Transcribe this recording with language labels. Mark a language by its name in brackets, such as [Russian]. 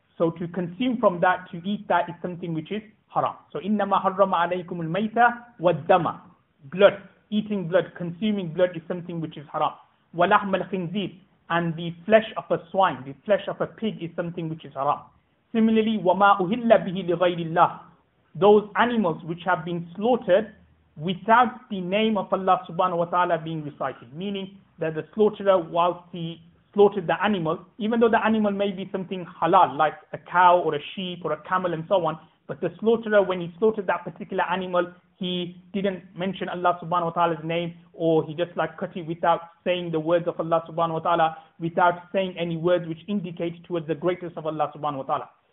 [English] So to consume from that, to eat that, is something which is haram. So [Arabic] إِنَّمَا حَرَّمَ عَلَيْكُمُ الْمَيْتَةَ وَالدَّمَ. [English] Blood, eating blood, consuming blood is something which is haram. [Arabic] وَلَحْمَ الْخِنْزِيرِ. [English] And the flesh of a swine, the flesh of a pig is something which is haram. Similarly, [Arabic] وَمَا أُهِلَّ بِهِ لِغَيْرِ اللَّهِ. [English] Those animals which have been slaughtered without the name of Allah subhanahu wa ta'ala being recited, meaning that the slaughterer, whilst he slaughtered the animal, even though the animal may be something halal, like a cow or a sheep or a camel and so on, but the slaughterer, when he slaughtered that particular animal, he didn't mention Allah subhanahu wa ta'ala's name, or he just like cut it without saying the words of Allah subhanahu wa ta'ala, without saying any words which indicate towards the greatness of Allah subhanahu wa ta'ala.